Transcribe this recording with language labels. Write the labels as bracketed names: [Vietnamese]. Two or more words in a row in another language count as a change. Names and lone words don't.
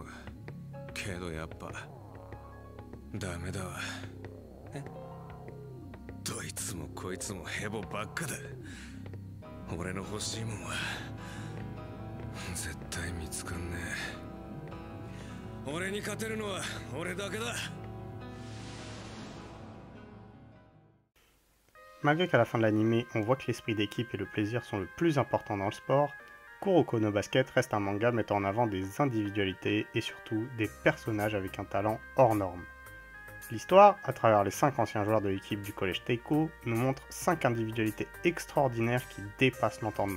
[Japanese] けどやっぱダメだわ。え？どいつもこいつもヘボばっかだ。俺の欲しいもんは絶対見つかんねえ。俺に勝てるのは俺だけだ。 [French] Malgré qu'à la fin de l'anime, on voit que l'esprit d'équipe et le plaisir sont le plus important dans le sport, Kuroko no Basket reste un manga mettant en avant des individualités et surtout des personnages avec un talent hors norme. L'histoire, à travers les 5 anciens joueurs de l'équipe du collège Teiko, nous montre 5 individualités extraordinaires qui dépassent l'entendement.